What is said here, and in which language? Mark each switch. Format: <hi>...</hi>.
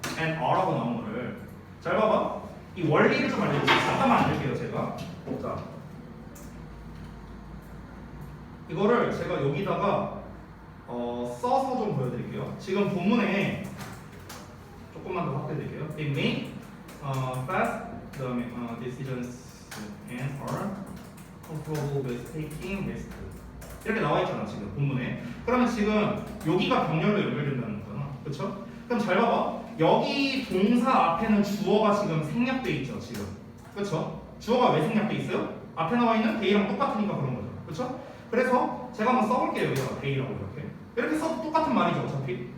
<ko>and are라고 나온 거를. 잘 봐봐. 이 원리를 좀 알려줄게요. 잠깐만 알려줄게요, 제가. 자, 이거를 제가 여기다가 써서 좀 보여드릴게요. 지금 본문에 조금만 더 확대드릴게요.</ko> <en>They make fast</en> <ko>그다음에</ko> <en>decisions and are comfortable with taking risk.</en> <ko>이렇게 나와 있잖아 지금 본문에. 그러면 지금 여기가 병렬로 연결된다는 거잖아, 그렇죠? 그럼 잘 봐봐. 여기 동사 앞에는 주어가 지금 생략돼 있죠, 지금. 그렇죠? 주어가 왜 생략돼 있어요? 앞에 나와 있는 they랑 똑같으니까 그런 거죠, 그렇죠? 그래서 제가 한번 써볼게요, 여기다가 they라고 이렇게 써도 똑같은 말이죠, 어차피.</ko>